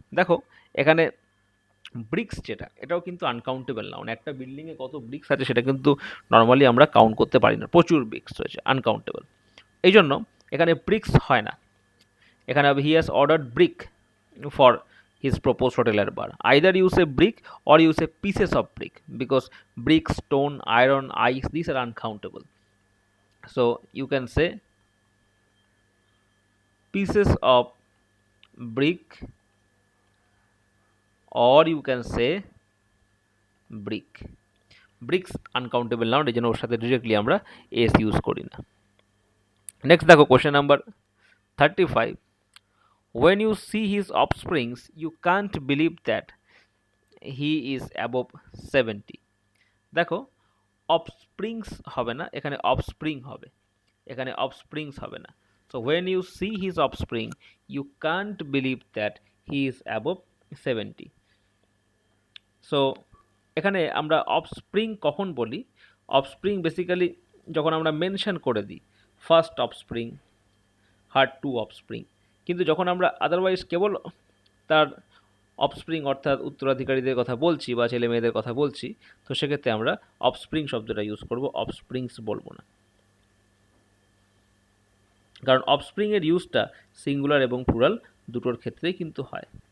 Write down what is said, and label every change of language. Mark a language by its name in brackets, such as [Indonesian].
[Bangla] দেখো এখানে ব্রিক্স যেটা, এটাও কিন্তু আনকাউন্টেবল নাউন, একটা বিল্ডিংয়ে কত ব্রিক্স আছে সেটা কিন্তু নর্মালি আমরা কাউন্ট করতে পারি না, প্রচুর ব্রিক্স রয়েছে, আনকাউন্টেবল। এই জন্য এখানে ব্রিক্স হয় না, এখানে হবে [English] he has ordered brick for his propose hotel [Bangla] এর বার। [English] Either you say brick or you say pieces of brick, because brick, stone, iron, ice, this are uncountable. So you can say pieces of brick or you can say brick. [Bangla] Bricks uncountable noun, এই জন্য ওর সাথে directly আমরা S use করি না। [English] Next দেখো question number 35, when you see his offsprings you can't believe that he is above 70. [Bangla] দেখো অফস্প্রিংস হবে না, এখানে অফস্প্রিং হবে, এখানে অফস্প্রিংস হবে না। [English] So when you see his offspring you can't believe that he is above 70. [Bangla] So এখানে আমরা অফস্প্রিং কখন বলি? অফস্প্রিং বেসিক্যালি যখন আমরা মেনশন করে দিই [English] first offspring, her two offspring, [Bangla] কিন্তু যখন আমরা আদারওয়াইজ কেবল তার অফস্প্রিং অর্থাৎ উত্তরাধিকারীদের কথা বলছি বা ছেলে মেয়েদের কথা বলছি, তো সেক্ষেত্রে আমরা অফস্প্রিং শব্দটা ইউজ করব, অফস্প্রিংস বলবো না, কারণ অফস্প্রিংয়ের ইউজটা সিঙ্গুলার এবং প্লুরাল দুটোর ক্ষেত্রেই কিন্তু হয়।